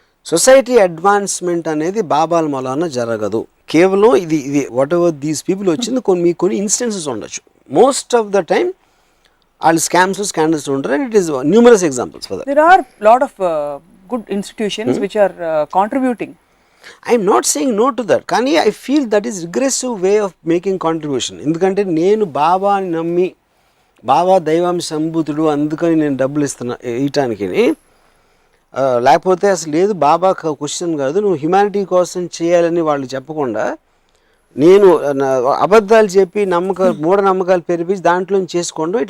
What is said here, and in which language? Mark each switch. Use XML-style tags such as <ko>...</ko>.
<te>Society advancement అనేది బాబాల మూలాన జరగదు. కేవలం ఇది</te> <en>whatever these people</en> <te>వచ్చింది కొన్ని ఇన్స్టెన్సెస్ ఉండొచ్చు.</te> <en>most of the time</en> <te>వాళ్ళు స్కాండల్స్ ఉంటారు.</te> <en>And it is numerous examples for that. There are lot of good institutions which are contributing. I am not saying no to that. కానీ I feel that is regressive way of making contribution.</en> <te>ఎందుకంటే నేను బాబాని నమ్మి, బాబా దైవాంశ సంభూతుడు అందుకని నేను డబ్బులు ఇవ్వటానికి, లేకపోతే అసలు లేదు బాబా క్వశ్చన్ కాదు, నువ్వు హ్యుమానిటీ కోసం చేయాలని వాళ్ళు చెప్పకుండా నేను అబద్ధాలు చెప్పి మూఢనమ్మకాలు పెరిపించి దాంట్లో చేసుకోండి.</te>